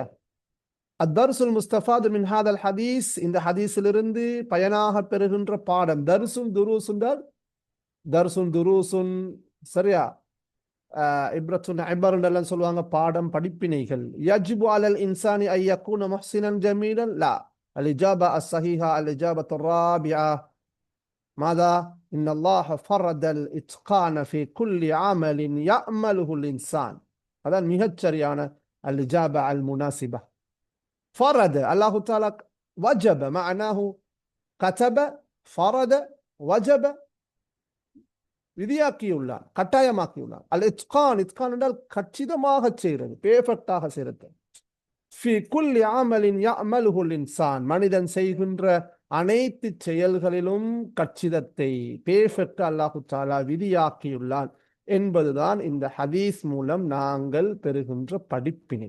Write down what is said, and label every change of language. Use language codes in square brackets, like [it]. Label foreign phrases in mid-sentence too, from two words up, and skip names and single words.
[ar] الدرس المستفاد من هذا الحديث, [ta] இந்த ஹதீஸிலிருந்து பயனாக பெறுகின்ற பாடம். [ar] درس دروس, [ta] சரியா, [ar] عبرة عبر [ta] சொல்லுவாங்க, பாடம், படிப்பினைகள். [ar] يجب على الإنسان أن يكون محسنا جميلا. لا. الإجابة الصحيحة الإجابة الرابعة ماذا؟ إن الله فرض الإتقان في كل عمل يعمله الإنسان. هذا மிகச்சரியான الإجابة المناسبة. فرض الله تعالى وجب معناه كتب فرض وجب [ta] விதியாக்கியுள்ளார், கட்டாயமாக்கியுள்ளார். [ar] الإتقان, [ta] இத்கான் என்றால் கச்சிதமாக செய்கிறது, பெர்ஃபெக்டாக செய்கிறது. [ar] في كل عمل يعمله الإنسان, [ta] மனிதன் செய்கின்ற அனைத்து செயல்களிலும் கச்சிதத்தை, பெர்ஃபெக்ட் [ar] الله تعالى [ta] விதியாக்கியுள்ளான் என்பதுதான் இந்த ஹதீஸ் மூலம் நாங்கள் பெறுகின்ற படிப்பினை.